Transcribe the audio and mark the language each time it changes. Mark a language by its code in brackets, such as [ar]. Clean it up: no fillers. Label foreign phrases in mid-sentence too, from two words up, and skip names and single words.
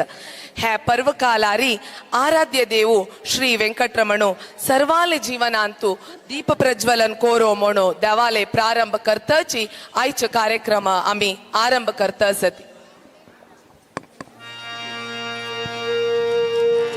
[kok] हे पर्वकालारी आराध्य देवू श्री वेंकटरमणू सर्वाले जीवनांतू दीप प्रज्वलन कोरो म्हणू देवाले प्रारंभ करताची आयचे कार्यक्रम आम्ही आरंभ करता आसत.